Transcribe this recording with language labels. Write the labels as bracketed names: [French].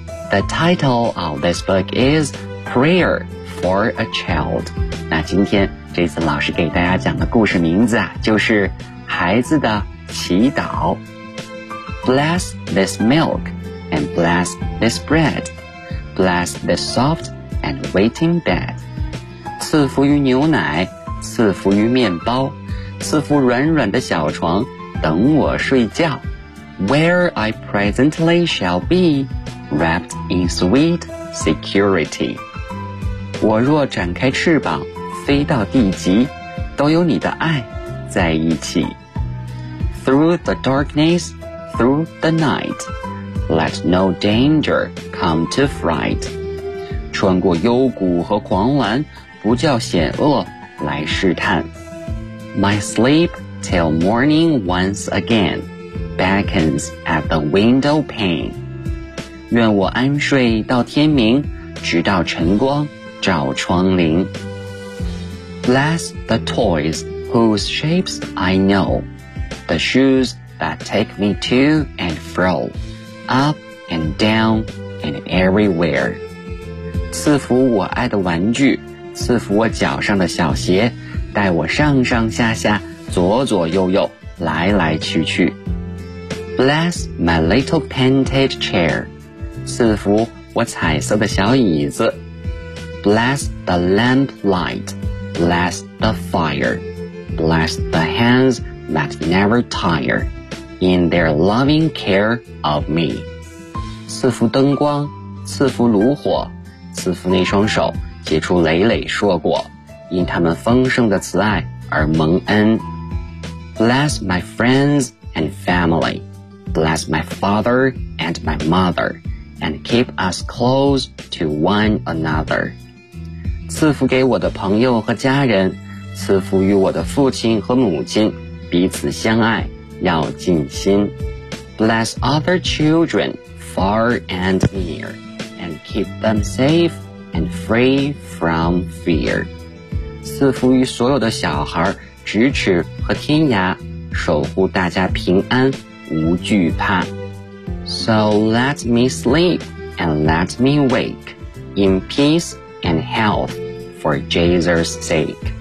[English] The title of this book is Prayer for a Child. [Chinese] 那今天这次老师给大家讲的故事名字啊，就是孩子的祈祷。 [English] Bless this milk and bless this bread. Bless this soft and waiting bed. [Chinese] 赐福于牛奶，赐福于面包，赐福软软的小床，等我睡觉。 [English] Where I presently shall be, wrapped in sweet security. [Chinese] 我若展开翅膀，飞到地极，都有你的爱在一起。 [English] Through the darkness, through the night, let no danger come to fright. [Chinese] 穿过幽谷和狂澜，不叫险恶来试探。 [English] My sleep till morning once again beckons at the window pane. [Chinese] 愿我安睡到天明，直到晨光照窗棂。 [English] Bless the toys whose shapes I know, the shoes that take me to and fro, up and down and everywhere. [Chinese] 赐福我爱的玩具，赐福我脚上的小鞋，带我上上下下，左左右右，来来去去。 [English] Bless my little painted chair， [Chinese] 赐福我彩色的小椅子。 [English] Bless the lamplight， Bless the fire， Bless the hands that never tire in their loving care of me。 [Chinese] 赐福灯光，赐福炉火，赐福那双手结出累累硕果，因他们丰盛的慈爱而蒙恩。 [English] Bless my friends and family, Bless my father and my mother, And keep us close to one another。 [Chinese] 赐福给我的朋友和家人，赐福与我的父亲和母亲，彼此相爱，要尽心。 [English] Bless other children far and near, And keep them safeAnd free from fear。 [Chinese] 赐福于所有的小孩，咫尺和天涯，守护大家平安，无惧怕。 [English] So let me sleep and let me wake in peace and health for Jesus' sake。